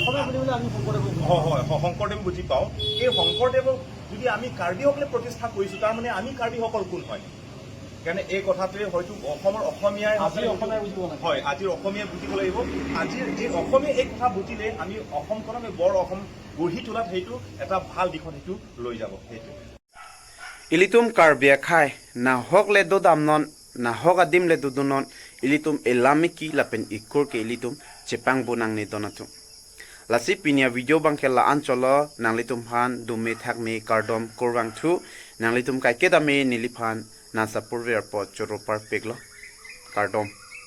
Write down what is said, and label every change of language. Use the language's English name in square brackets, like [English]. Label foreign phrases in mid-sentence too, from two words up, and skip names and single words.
[Assamese] শংকৰদেৱ বুজি পাওঁ এই শংকৰদেৱক যদি আমি কাৰ্বিসকলে প্ৰতিষ্ঠা কৰিছোঁ তাৰমানে আমি কাৰ্বিসকল কোন হয় কাৰণে এই কথাটোৱে হয়তো অসমৰ অসমীয়াই হয় আজিৰ অসমীয়াই বুজিব লাগিব আজিৰ এই অসমীয়া এই কথা বুজিলে আমি অসমখন আমি বৰ অসম গঢ়ি তোলাত সেইটো এটা ভাল দিশত সেইটো লৈ যাব সেইটো [Karbi] ilitum karbia khai na hok le do damnon na hok adim le dudunon ilitum elamiki lapen ikur ke ilitum chepang bonang ne donatu lasi pinia video bangkela ancholo nanglitum han dume thakme kardom korwang thu nanglitum kai kedame niliphan na sapur airport choropar peglo kardom